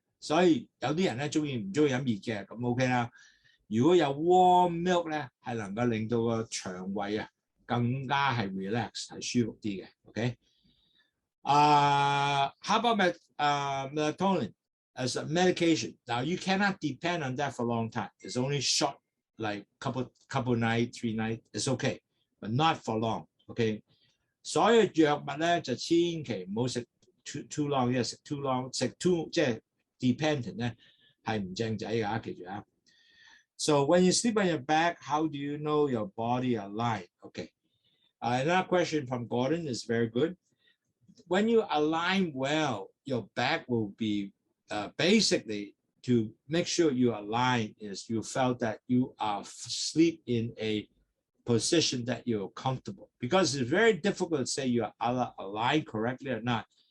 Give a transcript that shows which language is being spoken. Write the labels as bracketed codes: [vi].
[yue] 所以有啲人咧唔中意飲熱嘅，咁 OK 啦。如果有 [en] warm milk [yue] 咧，係能夠令到個腸胃啊更加係 relax 係舒服啲嘅。 [en] OK。 How about melatonin as a medication? Now you cannot depend on that for a long time. It's only short, like couple nights, 3 nights. It's okay, but not for long. OK。 [yue] 所有藥物咧就千祈唔好食 [en] too long， [yue] 因為食 [en] too long [yue] 食 too 即係 dependent 咧係唔正仔㗎，記住啊。 [en] So when you sleep on your back, how do you know your body aligned? Okay. Another question from Gordon is very good. When you align well, your back will be basically to make sure you align is you felt that you are sleep in a position that you're comfortable, because it's very difficult to say you're aligned correctly or not.